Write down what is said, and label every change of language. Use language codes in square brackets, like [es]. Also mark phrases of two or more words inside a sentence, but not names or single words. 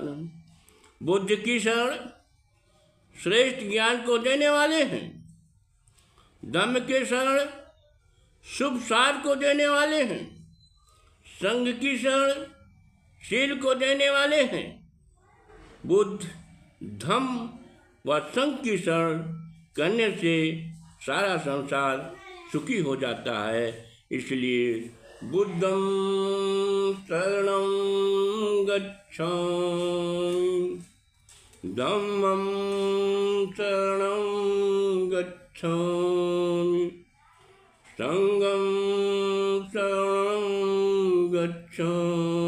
[hi] बुद्ध की शरण श्रेष्ठ ज्ञान को देने वाले हैं, धम्म के शरण शुभ सार को देने वाले हैं, संग की शरण शील को देने वाले हैं। बुद्ध धम्म व संग की शरण करने से सारा संसार सुखी हो जाता है। [pi] इसलिए बुद्धं शरणं गच्छामि, धम्मं शरणं गच्छामि, संघं शरणं गच्छामि।